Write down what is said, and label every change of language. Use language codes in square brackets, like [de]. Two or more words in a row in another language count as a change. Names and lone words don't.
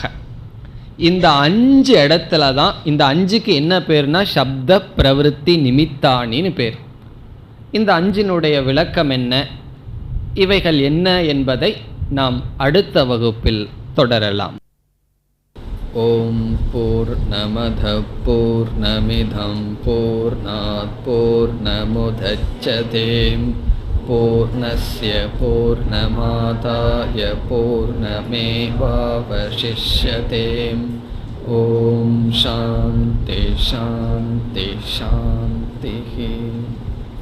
[ta] இந்த 5 இடத்துல தான், இந்த 5க்கு என்ன பேர்னா [sa] शब्द प्रवृत्ति [ta] நிமித்தானின்னு பேர். இந்த 5னுடைய விளக்கம் என்ன, இவைகள் என்ன என்பதை நாம் அடுத்த வகுப்பில் தொடரலாம். [sa] ॐ पूर्णमदः पूर्णमिदं पूर्णात् पूर्णमुदच्यते पूर्णस्य पूर्णमादाय पूर्णमेवावशिष्यते. ॐ शान्ति शान्ति शान्ति.